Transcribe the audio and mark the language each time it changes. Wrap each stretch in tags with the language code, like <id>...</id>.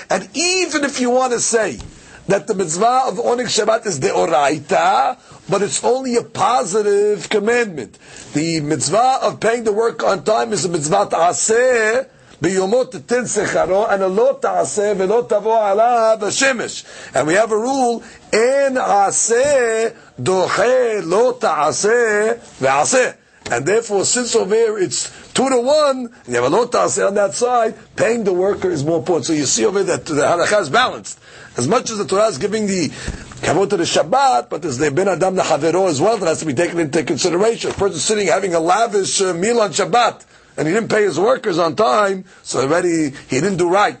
<en>And even if you want to say that the mitzvah of owning Shabbat is deoraita, but it's only a positive commandment. The mitzvah of paying the work on time is a mitzvah ta'aseh,</en> <he>ביומות תתן שכרו,</he> <en>and</en> <he>לא תעשה ולא תבוא עליו השמש.</he> <en>And we have a rule,</en> <he>אין עשה דוחה לא תעשה ועשה.</he> <en>And therefore, since over here it's 2-1, and you have a lo ta'aseh on that side, paying the worker is more important. So you see over there that the halakha is balanced. As much as the Torah is giving the kavod to the Shabbat, but there's the ben adam l'chavero as well that has to be taken into consideration. A person sitting having a lavish meal on Shabbat, and he didn't pay his workers on time, so already he didn't do right.</en>